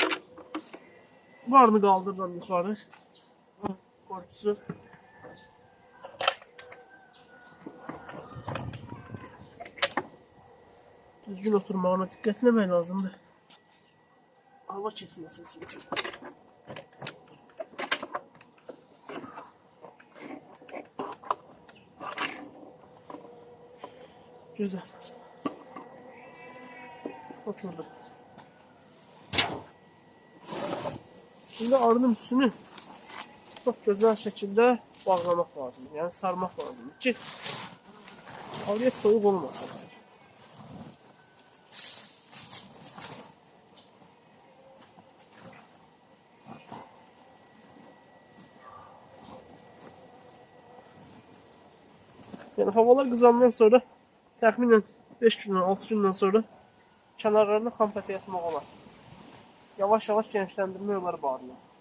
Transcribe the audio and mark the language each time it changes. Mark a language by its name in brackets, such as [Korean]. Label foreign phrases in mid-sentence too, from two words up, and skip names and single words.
[Azerbaijani] Bu arını qaldırıram yuxarı. Korpusu. Düzgün oturmağına diqqət etmək lazımdır. Hava keçməsin çünki. [Turkish] Güzel. [Azerbaijani] Oturdu. [Turkish] Şimdi arının üstünü çok güzel şekilde bağlamak lazım. Yani sarmak lazım ki arıya soğuk olmasın. [Azerbaijani] Yani havalar kızandan sonra təxminən 5 gündən, 6 gündən sonra kənarlarına kompətə yatmaq olar. Yavaş-yavaş genişləndirmək olar bu arını.